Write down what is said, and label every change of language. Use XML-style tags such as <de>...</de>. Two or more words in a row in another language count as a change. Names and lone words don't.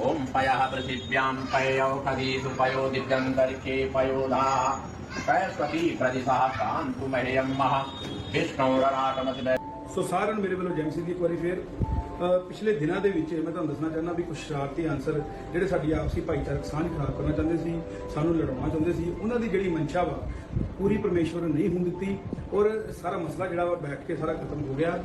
<sa>पयः पृथिव्यां पयौषधीषु पयो दिव्यन्तरिक्षे पयोधा सरस्वती प्रदिशः कान्तु मह्यं मह विष्णुराटमति।</sa> <pa>सो सारिਆਂ ਨੂੰ ਮੇਰੇ ਵੱਲੋਂ ਜੈ ਸਿੰਘ ਦੀ ਇੱਕ ਵਾਰੀ ਫੇਰ ਪਿਛਲੇ ਦਿਨਾਂ ਦੇ ਵਿੱਚ ਮੈਂ ਤੁਹਾਨੂੰ ਦੱਸਣਾ ਚਾਹੁੰਦਾ ਵੀ ਕੁਝ ਸ਼ਰਾਰਤੀ ਅਨਸਰ ਜਿਹੜੇ ਸਾਡੀ ਆਪਸੀ ਭਾਈਚਾਰਕ ਸਾਂਝ ਖਰਾਬ ਕਰਨਾ ਚਾਹੁੰਦੇ ਸੀ, ਸਾਨੂੰ ਲੜਾਉਣਾ ਚਾਹੁੰਦੇ ਸੀ, ਉਹਨਾਂ ਦੀ ਜਿਹੜੀ ਮਨਸ਼ਾ ਵਾ ਪੂਰੀ ਪਰਮੇਸ਼ਵਰ ਨੇ ਨਹੀਂ ਹੋਣ ਦਿੱਤੀ ਔਰ ਸਾਰਾ ਮਸਲਾ ਜਿਹੜਾ ਵਾ ਬੈਠ ਕੇ ਸਾਰਾ ਖਤਮ ਹੋ ਗਿਆ।</pa>